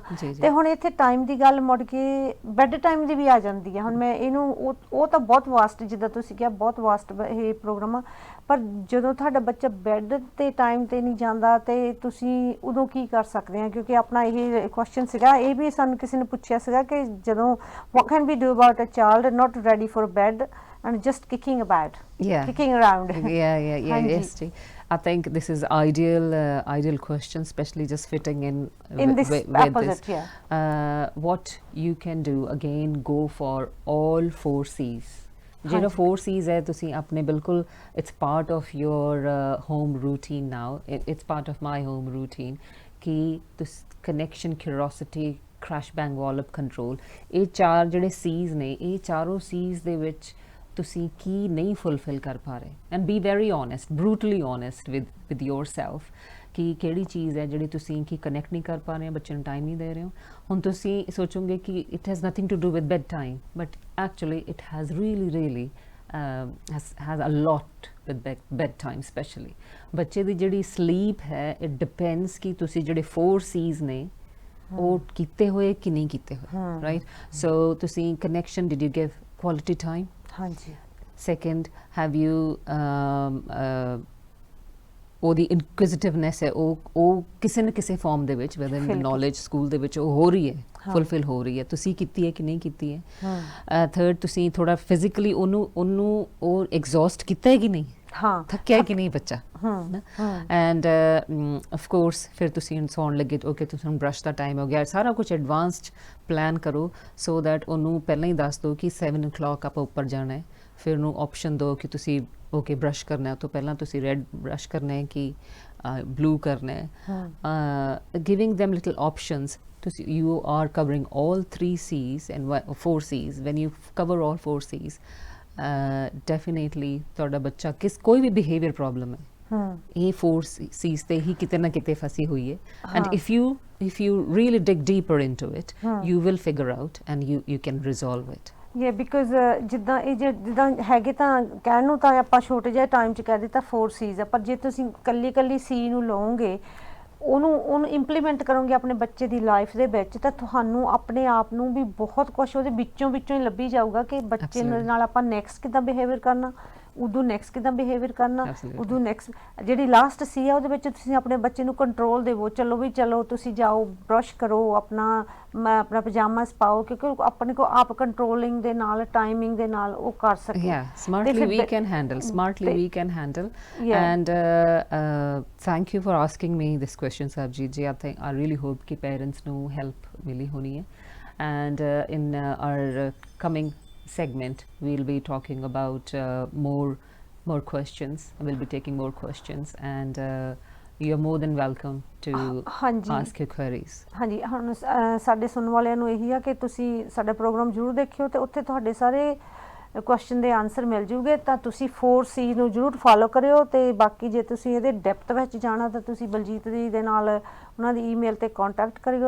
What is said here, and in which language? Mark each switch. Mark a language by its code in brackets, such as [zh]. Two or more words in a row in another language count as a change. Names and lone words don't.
[pa] ਤੇ ਹੁਣ ਇੱਥੇ ਟਾਈਮ ਦੀ ਗੱਲ ਮੁੜ ਕੇ ਬੈੱਡ ਟਾਈਮ ਦੀ ਵੀ ਆ ਜਾਂਦੀ ਹੈ। ਹੁਣ ਮੈਂ ਇਹਨੂੰ ਉਹ ਤਾਂ ਬਹੁਤ ਵਾਸਟ, ਜਿੱਦਾਂ ਤੁਸੀਂ ਕਿਹਾ ਬਹੁਤ ਵਾਸਟ ਇਹ ਪ੍ਰੋਗਰਾਮ ਆ, ਪਰ ਜਦੋਂ ਤੁਹਾਡਾ ਬੱਚਾ ਬੈੱਡ ਤੇ ਟਾਈਮ ਤੇ ਨਹੀਂ ਜਾਂਦਾ ਤੇ ਤੁਸੀਂ ਉਦੋਂ ਕੀ ਕਰ ਸਕਦੇ ਆ? ਕਿਉਂਕਿ ਆਪਣਾ ਇਹ ਕੁਐਸਚਨ ਸੀਗਾ, ਇਹ ਵੀ ਸਾਨੂੰ ਕਿਸੇ ਨੇ ਪੁੱਛਿਆ ਸੀਗਾ ਕਿ ਜਦੋਂ [en] what can we do about a child not ready for bed and just kicking about, kicking around? Yes, I think this is ideal question, especially just fitting in this with opposite, this. What you can do, again, go for all 4 C's. [pa] ਜਿਹੜਾ 4 C's ਹੈ ਤੁਸੀਂ ਆਪਣੇ ਬਿਲਕੁਲ [en] it's part of your home routine now, it's part of my home routine [pa] ਕਿ ਤੁਸੀਂ [en] connection, curiosity, crash bang wall up control, [pa] ਇਹ 4 ਜਿਹੜੇ C's ਨੇ, ਇਹ ਚਾਰੋਂ C's ਦੇ ਵਿੱਚ ਤੁਸੀਂ ਕੀ ਨਹੀਂ ਫੁਲਫਿਲ ਕਰ ਪਾ ਰਹੇ, [en] and be very honest, brutally honest with yourself [pa] ਕਿ ਕਿਹੜੀ ਚੀਜ਼ ਹੈ ਜਿਹੜੀ ਤੁਸੀਂ ਕੀ ਕਨੈਕਟ ਨਹੀਂ ਕਰ ਪਾ ਰਹੇ, ਬੱਚੇ ਨੂੰ ਟਾਈਮ ਨਹੀਂ ਦੇ ਰਹੇ ਹੋ। ਹੁਣ ਤੁਸੀਂ ਸੋਚੋਗੇ ਕਿ [en] it has nothing to do with bed time, but actually it has really has a lot with bedtime especially। [pa] ਬੱਚੇ ਦੀ ਜਿਹੜੀ sleep ਹੈ [en] it depends [pa] ਕਿ ਤੁਸੀਂ ਜਿਹੜੇ 4 C's ਨੇ ਉਹ ਕੀਤੇ ਹੋਏ ਕਿ ਨਹੀਂ ਕੀਤੇ ਹੋਏ, ਰਾਈਟ। [en] ਸੋ ਤੁਸੀਂ connection, did you give quality time? [pa] ਹਾਂਜੀ। [en] Second, have you [pa] ਉਹਦੀ ਇਨਕੁਇਜ਼ਿਟਿਵਨੈਸ ਹੈ ਉਹ ਕਿਸੇ ਨਾ ਕਿਸੇ ਫਾਰਮ ਦੇ ਵਿੱਚ [en] whether in the knowledge [pa] ਸਕੂਲ ਦੇ ਵਿੱਚ ਉਹ ਹੋ ਰਹੀ ਹੈ, ਫੁਲਫਿਲ ਹੋ ਰਹੀ ਹੈ, ਤੁਸੀਂ ਕੀਤੀ ਹੈ ਕਿ ਨਹੀਂ ਕੀਤੀ ਹੈ। ਥਰਡ, ਤੁਸੀਂ ਥੋੜਾ ਫਿਜ਼ੀਕਲੀ ਉਹਨੂੰ ਉਹ ਐਗਜ਼ੌਸਟ ਕੀਤਾ ਹੈ ਕਿ ਨਹੀਂ, ਥੱਕਿਆ ਕਿ ਨਹੀਂ ਬੱਚਾ, [en] and of course [pa] ਫਿਰ ਤੁਸੀਂ ਸੌਣ ਲੱਗੇ ਓਕੇ ਤੁਸੀਂ ਬਰਸ਼ ਦਾ ਟਾਈਮ ਹੋ ਗਿਆ, ਸਾਰਾ ਕੁਝ [en] advanced plan [pa] ਕਰੋ [en] so that [pa] ਉਹਨੂੰ ਪਹਿਲਾਂ ਹੀ ਦੱਸ ਦਿਓ ਕਿ 7 o'clock ਆਪਾਂ ਉੱਪਰ ਜਾਣਾ ਹੈ। ਫਿਰ ਉਹਨੂੰ ਆਪਸ਼ਨ ਦਿਓ ਕਿ ਤੁਸੀਂ ਓਕੇ ਬਰਸ਼ ਕਰਨਾ ਹੈ ਤੋਂ ਪਹਿਲਾਂ ਤੁਸੀਂ ਰੈਡ ਬਰਸ਼ ਕਰਨਾ ਹੈ ਕਿ ਬਲੂ ਕਰਨਾ ਹੈ, [en] giving them little options. [pa] ਤੁਸੀਂ [en] you are covering all 3 C's and 4 C's, when you cover all 4 C's definitely [pa] ਤੁਹਾਡਾ ਬੱਚਾ ਕੋਈ ਵੀ [en] behavior problem [pa] ਹੈ ਇਹ 4 C's ਤੇ ਹੀ ਕਿਤੇ ਨਾ ਕਿਤੇ ਫਸੀ ਹੋਈ ਹੈ, [en] and if you really dig deeper into it you will figure out and you can resolve it। [pa] ਬਿਕੋਜ਼ ਜਿੱਦਾਂ ਜਿੱਦਾਂ ਹੈਗੇ ਤਾਂ ਕਹਿਣ ਨੂੰ ਤਾਂ ਆਪਾਂ ਛੋਟੇ ਜਿਹੇ ਟਾਈਮ 'ਚ ਕਹਿ ਦਿੱਤਾ 4 C's ਆ, ਪਰ ਜੇ ਤੁਸੀਂ ਕੱਲੀ ਸੀ ਨੂੰ ਲਓਗੇ ਉਹਨੂੰ ਇੰਪਲੀਮੈਂਟ ਕਰੋਗੇ ਆਪਣੇ ਬੱਚੇ ਦੀ ਲਾਈਫ ਦੇ ਵਿੱਚ ਤਾਂ ਤੁਹਾਨੂੰ ਆਪਣੇ ਆਪ ਨੂੰ ਵੀ ਬਹੁਤ ਕੁਛ ਉਹਦੇ ਵਿੱਚੋਂ ਹੀ ਲੱਭੀ ਜਾਊਗਾ ਕਿ ਬੱਚੇ ਨਾਲ ਆਪਾਂ ਨੈਕਸਟ ਕਿੱਦਾਂ ਬਿਹੇਵੀਅਰ ਕਰਨਾ, ਉਦੋਂ ਨੈਕਸਟ ਕਿੱਦਾਂ ਬਿਹੇਵੀਅਰ ਕਰਨਾ, ਉਦੋਂ ਨੈਕਸਟ ਜਿਹੜੀ ਲਾਸਟ ਸੀ ਆ ਉਹਦੇ ਵਿੱਚ ਤੁਸੀਂ ਆਪਣੇ ਬੱਚੇ ਨੂੰ ਕੰਟਰੋਲ ਦੇਵੋ, ਚਲੋ ਤੁਸੀਂ ਜਾਓ ਬਰਸ਼ ਕਰੋ, ਆਪਣਾ ਪਜਾਮਾਸ ਪਾਓ, ਕਿਉਂਕਿ ਆਪਣੇ ਕੋ ਆਪ ਕੰਟਰੋਲਿੰਗ ਦੇ ਨਾਲ ਟਾਈਮਿੰਗ ਦੇ ਨਾਲ ਉਹ ਕਰ ਸਕੇ। [en] smartly we can handle and thank you for asking me this question Sarabjit ji। I really hope [pa] ki parents ਨੂੰ help ਮਿਲੀ ਹੋਣੀ ਹੈ, [en] and in our coming segment we'll be talking about more questions, we'll be taking more questions and you're more than welcome to ask your queries। [pa] ਹਾਂਜੀ, ਹੁਣ ਸਾਡੇ ਸੁਣਨ ਵਾਲਿਆਂ ਨੂੰ ਇਹੀ ਆ ਕਿ ਤੁਸੀਂ ਸਾਡਾ ਪ੍ਰੋਗਰਾਮ ਜ਼ਰੂਰ ਦੇਖਿਓ ਤੇ ਉੱਥੇ ਤੁਹਾਡੇ ਸਾਰੇ ਕੁਐਸਚਨ ਦੇ ਆਨਸਰ ਮਿਲ ਜੂਗੇ, ਤਾਂ ਤੁਸੀਂ 4 C ਨੂੰ ਜ਼ਰੂਰ ਫੋਲੋ ਕਰਿਓ। ਤੇ ਬਾਕੀ ਜੇ ਤੁਸੀਂ ਇਹਦੇ ਡੈਪਥ ਵਿੱਚ ਜਾਣਾ ਤਾਂ ਤੁਸੀਂ ਬਲਜੀਤ ਜੀ ਦੇ ਨਾਲ ਉਹਨਾਂ ਦੀ ਈਮੇਲ ਤੇ ਕੰਟੈਕਟ ਕਰਿਓ।